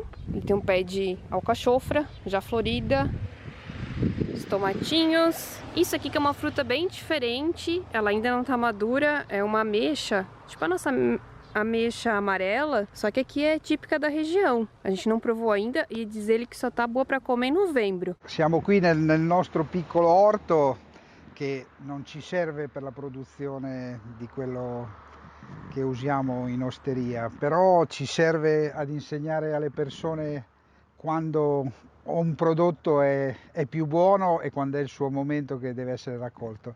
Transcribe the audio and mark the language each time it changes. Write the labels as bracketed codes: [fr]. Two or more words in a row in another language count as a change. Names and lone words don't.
[pt] Ele tem um pé de alcachofra, já florida. Os tomatinhos. Isso aqui que é uma fruta bem diferente. Ela ainda não tá madura. É uma ameixa. Tipo a nossa ameixa amarela. Só que aqui é típica da região. A gente não provou ainda e diz ele que só tá boa para comer em novembro. [it] Siamo qui nel nostro piccolo orto che non ci serve per la produzione di quello che usiamo in osteria, però ci serve ad insegnare alle persone quando un prodotto è più buono e quando è il suo momento che deve essere raccolto.